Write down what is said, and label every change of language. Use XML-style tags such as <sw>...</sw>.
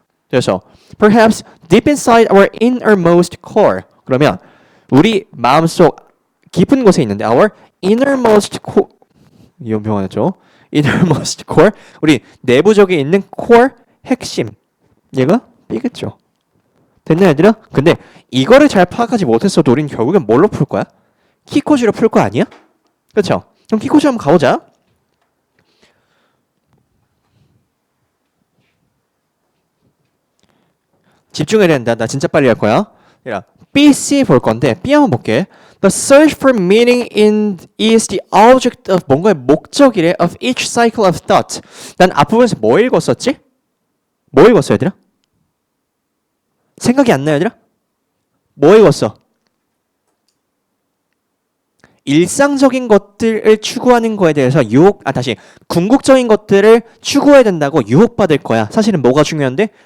<ko>그래서</ko> <en>perhaps deep inside our innermost core.</en> <ko>그러면 우리 마음속 깊은 곳에 있는데</ko> <en>our innermost core</en> <ko>유명하죠.</ko> <en>innermost core</en> <ko>우리 내부적에 있는 core 핵심 얘가 B겠죠. 됐나 얘들아? 근데 이거를 잘 파악하지 못했어도 우린 결국엔 뭘로 풀 거야? 키코지로 풀 거 아니야? 그렇죠? 그럼 키코지 한번 가보자. 집중해야 된다. 나 진짜 빨리 할 거야. B, C 볼 건데 B 한번 볼게.</ko> <en>The search for meaning is the object of</en> <ko>뭔가의 목적이래</ko> <en>of each cycle of thought.</en> <ko>난 앞부분에서 뭐 읽었었지? 뭐 읽었어 얘들아? 생각이 안 나요 얘들아? 뭐 읽었어? 일상적인 것들을 추구하는 거에 대해서 궁극적인 것들을 추구해야 된다고 유혹받을 거야. 사실은 뭐가 중요한데?</ko>